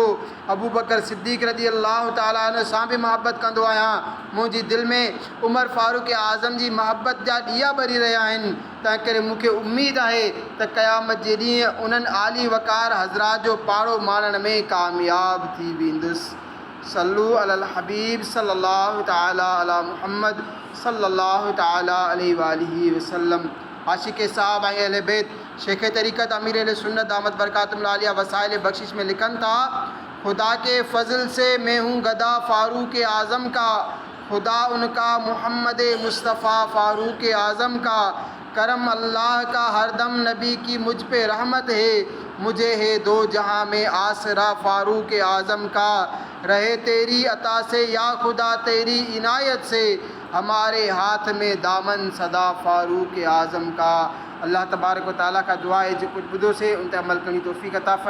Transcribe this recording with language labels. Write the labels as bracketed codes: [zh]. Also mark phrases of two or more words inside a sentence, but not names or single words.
[sd] अबू बकर सिद्दीक़ [ar] رضي الله تعالى عنه [sd] सां बि महबत कंदो आहियां। मुंहिंजी दिलि में उमर फ़ारूक आज़म जी महबत जा ॾीआ ॿरी रहिया आहिनि। तंहिं करे मूंखे उमेदु आहे त क़यामत जे ॾींहुं उन्हनि आली वकार हज़रात जो पाड़ो माणण में कामयाब थी वेंदुसि। [ar] صلوا على الحبيب صلى الله تعالى على محمد صلى الله تعالى عليه وسلم. [sd] आशिक़ साहब ऐं अहले बैत शेख तरीक़त अमीर अहले सुन्नत [ar] دامت برکاتہم العالیہ [sd] वसाइल बख्शिश में लिखन [ur] था, خدا کے فضل سے میں ہوں گدا فاروق اعظم کا، خدا ان کا محمد مصطفیٰ فاروق اعظم کا، کرم اللہ کا ہر دم نبی کی مجھ پہ رحمت ہے، مجھے ہے دو جہاں میں آسرا فاروق اعظم کا، رہے تیری عطا سے یا خدا تیری عنایت سے، ہمارے ہاتھ میں دامن سدا فاروق اعظم کا. [ar] الله تبارك وتعالى [ur] کا دعا ہے جو کچھ [sd] ॿुधो से उन ते अमल करणी तौफ़ीक़ अता फ़रमाए।